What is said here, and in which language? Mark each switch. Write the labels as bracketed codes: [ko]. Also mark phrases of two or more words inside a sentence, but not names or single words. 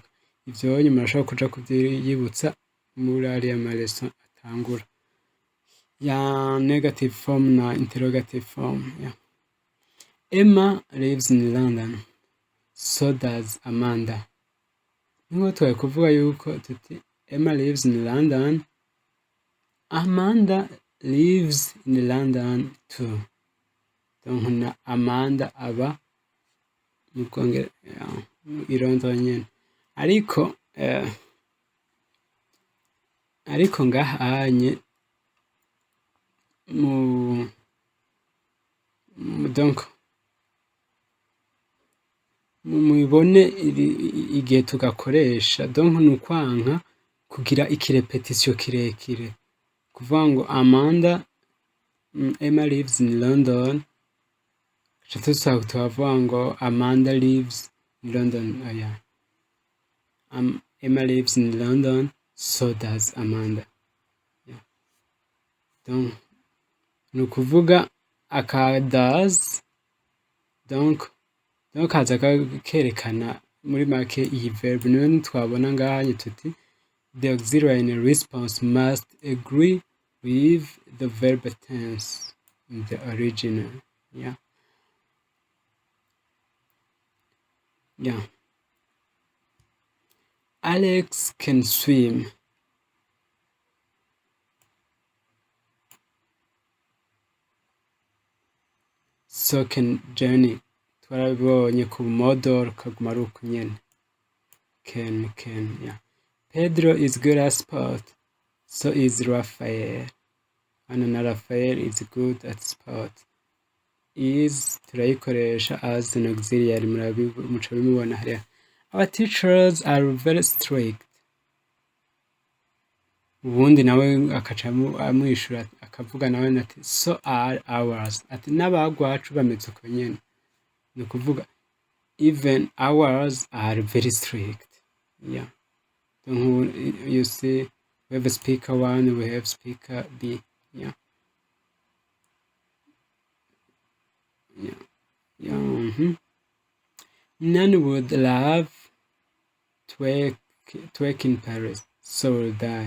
[rn] Ivyo nyuma murashobora kuja kuvyiyibutsa muri ariya maleson atangura. [en] Negative form na interrogative form. Emma lives in London. So does Amanda. Niho tuwaye kuvuga yuko tuti Emma lives in London. Amanda lives in London too. [rn] Donc na Amanda aba mu Bwongereza irondoye nyene. Ariko ngahanye donc mubibone igihe tugakoresha donc ni ukwanka kugira ikirepetisiyo kirekire kuvuga ngo [en] Amanda Emma lives in London [rn] tukavuga ngo [en] Amanda lives in London Emma lives in London so does Amanda [rn] donc ni ukuvuga aka does donc kaza kerekana muri make iyi verb niyo twabona ngaha tuti [en] the auxiliary in a response must agree with the verb tense in the original. Alex can swim. So can Jenny. [rn] Twarabonye ku model kaguma ari uko nyene. [en] Can, Pedro is good at sport. So is Raphael. [rn] Hano na [en] Raphael is good at sport. [rn] Is turayikoresha [en] as an auxiliary [rn] muca bimubona hariya. [en] Our teachers are very strict. [rn] Ubundi nawe akaca amwishura akavuga nawe ati [en] so are ours. [rn] Ati n'abagwacu bameze uko nyene. Ni ukuvuga [en] even ours are very strict. You see we have speaker 1, we have speaker B. None would love twerk in Paris, so will I.